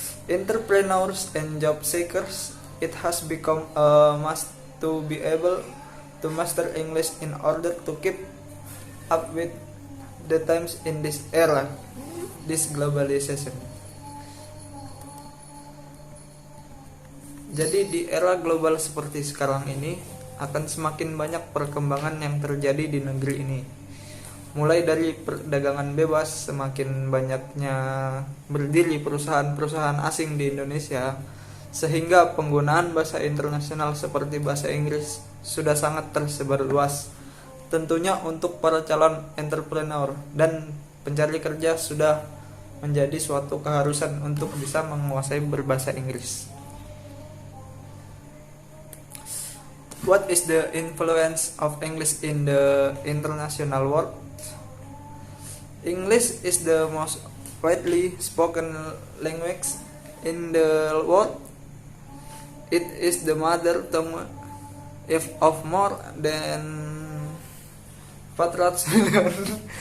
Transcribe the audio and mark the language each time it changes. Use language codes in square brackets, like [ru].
[en] Entrepreneurs and job seekers, it has become a must to be able to master English in order to keep up with the times in this era, this globalization. [id] Jadi di era global seperti sekarang ini akan semakin banyak perkembangan yang terjadi di negeri ini. Mulai dari perdagangan bebas, semakin banyaknya berdiri perusahaan-perusahaan asing di Indonesia, sehingga penggunaan bahasa internasional seperti bahasa Inggris sudah sangat tersebar luas. Tentunya untuk para calon entrepreneur dan pencari kerja sudah menjadi suatu keharusan untuk bisa menguasai berbahasa Inggris. [en] What is the influence of English in the international world? English is the most widely spoken language in the world. It is the mother tongue of more than 400 million.